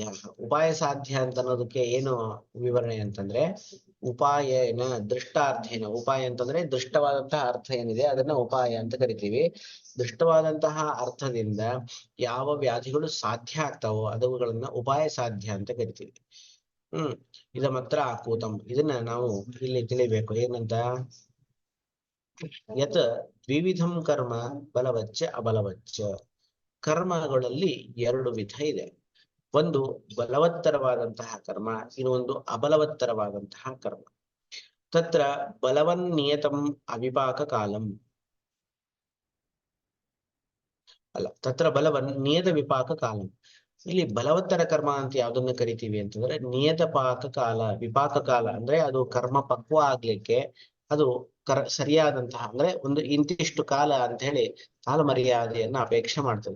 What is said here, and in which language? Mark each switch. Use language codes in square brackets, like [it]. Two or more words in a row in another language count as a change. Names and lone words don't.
[kn] ಉಪಾಯ ಸಾಧ್ಯ ಅಂತ ಅನ್ನೋದಕ್ಕೆ ಏನು ವಿವರಣೆ ಅಂತಂದ್ರೆ, [sa] ಉಪಾಯನ ದೃಷ್ಟಾರ್ಥೇನ, [kn] ಉಪಾಯ ಅಂತಂದ್ರೆ ದೃಷ್ಟವಾದಂತಹ ಅರ್ಥ ಏನಿದೆ ಅದನ್ನ ಉಪಾಯ ಅಂತ ಕರಿತೀವಿ. ದೃಷ್ಟವಾದಂತಹ ಅರ್ಥದಿಂದ ಯಾವ ವ್ಯಾಧಿಗಳು ಸಾಧ್ಯ ಆಗ್ತಾವೋ ಅವುಗಳನ್ನ ಉಪಾಯ ಸಾಧ್ಯ ಅಂತ ಕರಿತೀವಿ. ಇದ ಮಾತ್ರ ಆಕೂತಂ, ಇದನ್ನ ನಾವು ಇಲ್ಲಿ ತಿಳಿಬೇಕು. ಏನಂತ, [sa] ಯತ್ ದ್ವಿವಿಧಂ ಕರ್ಮ ಬಲವಚ್ಚ ಅಬಲವಚ್ಚ. [kn] ಕರ್ಮಗಳಲ್ಲಿ ಎರಡು ವಿಧ ಇದೆ. ಒಂದು ಬಲವತ್ತರವಾದಂತಹ ಕರ್ಮ, ಇನ್ನೊಂದು ಅಬಲವತ್ತರವಾದಂತಹ ಕರ್ಮ. [sa] ತತ್ರ ಬಲವನ್ನಿಯತಂ ಅವಿಪಾಕ ಕಾಲಂ ತತ್ರ ಬಲವನ್ ನಿಯತ ವಿಪಾಕ ಕಾಲಂ. [kn] ಇಲ್ಲಿ ಬಲವತ್ತರ ಕರ್ಮ ಅಂತ ಯಾವ್ದನ್ನ ಕರಿತೀವಿ ಅಂತಂದ್ರೆ ನಿಯತ ಪಾಕ ಕಾಲ, ವಿಪಾಕ ಕಾಲ ಅಂದ್ರೆ ಅದು ಕರ್ಮ ಪಕ್ವ ಆಗ್ಲಿಕ್ಕೆ ಅದು ಸರಿಯಾದಂತಹ ಅಂದ್ರೆ ಒಂದು ಇಂತಿಷ್ಟು ಕಾಲ ಅಂತ ಹೇಳಿ ಕಾಲ ಮರ್ಯಾದೆಯನ್ನ ಅಪೇಕ್ಷೆ ಮಾಡ್ತದೆ.